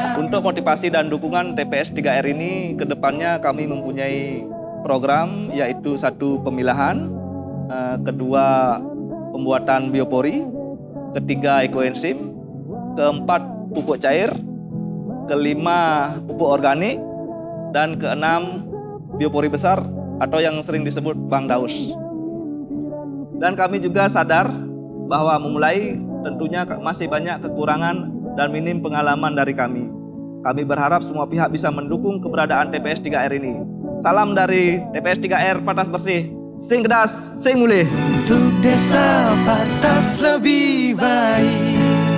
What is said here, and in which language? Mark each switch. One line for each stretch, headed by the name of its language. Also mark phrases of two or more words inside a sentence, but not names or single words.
Indonesian: Untuk motivasi dan dukungan TPS 3R ini, kedepannya kami mempunyai program, yaitu satu pemilahan, kedua pembuatan biopori, ketiga ekoenzim, keempat pupuk cair, kelima pupuk organik, dan keenam biopori besar atau yang sering disebut Bang Daus. Dan kami juga sadar bahwa memulai tentunya masih banyak kekurangan dan minim pengalaman dari kami. Kami berharap semua pihak bisa mendukung keberadaan TPS 3R ini. Salam dari TPS 3R Patas Bersih.
Balinese: Sing kedas, sing mulih.
Indonesian: Untuk Desa Patas lebih baik.